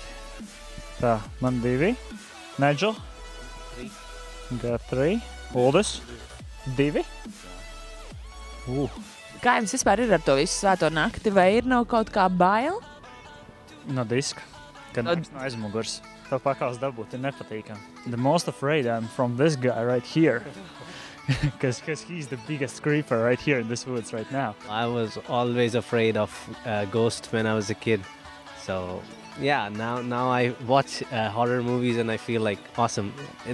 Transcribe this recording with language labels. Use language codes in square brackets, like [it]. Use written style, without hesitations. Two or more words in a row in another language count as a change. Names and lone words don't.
[lv] Tā, man 2, Nigel, G3, Uldis, 2. Kā jums vispār ir ar to visu svēto nakti? Vai ir nav kaut kā bail? No diska, kad nāks no aizmugurs. To pakals dabūt ir nepatīkami. [en] The most afraid I'm from this guy right here. Because he's the biggest creeper right here in this woods right now. I was always afraid of ghosts when I was a kid. So yeah, now I watch horror movies and I feel like awesome.